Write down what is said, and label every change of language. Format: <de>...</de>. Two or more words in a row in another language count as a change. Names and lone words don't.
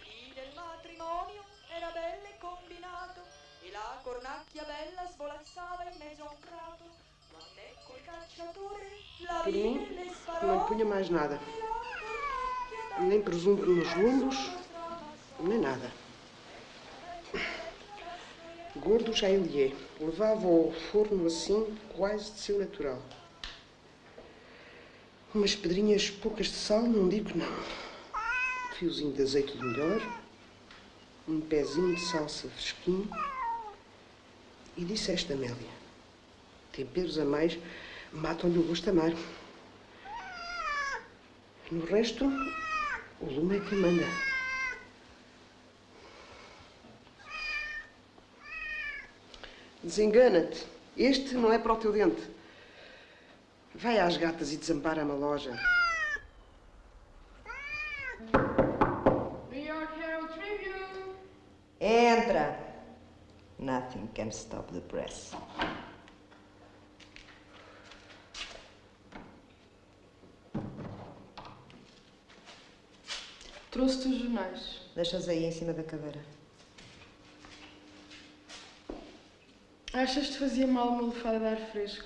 <it>del matrimonio era bello e combinato e la cornacchia bella svolazzava in mezzo a un prato. Quando ecco il cacciatore la</it> <pt>Por</pt> <it>vide</it> <pt>mim,</pt> <it>e le</it> <pt>não</pt> <it>sparò.</it> <pt>lhe punha mais nada.</pt> <it>E la cornacchia bella</it> <pt>Nem presunto nos lombos,</pt> <it>stramassò.</it> <pt>nem nada.</pt> <it>Bella, bella la storiella.</it> <pt>Gordo já ele é. Levava-o ao forno assim, quase de seu natural. Umas pedrinhas poucas de sal, não digo não. Um fiozinho de azeite do melhor. Um pezinho de salsa fresquinho. E disseste, Amélia, temperos a mais matam-lhe o gosto amaro. No resto, o lume é que manda. Desengana-te. Este não é para o teu dente. Vai às gatas e desampara-me a loja. New York Herald Tribune. Entra!</pt> <en>Nothing can stop the press.</en> <pt>Trouxe-te os jornais. Deixas aí em cima da cadeira. Achas que te fazia mal uma lufada de ar fresco?</pt>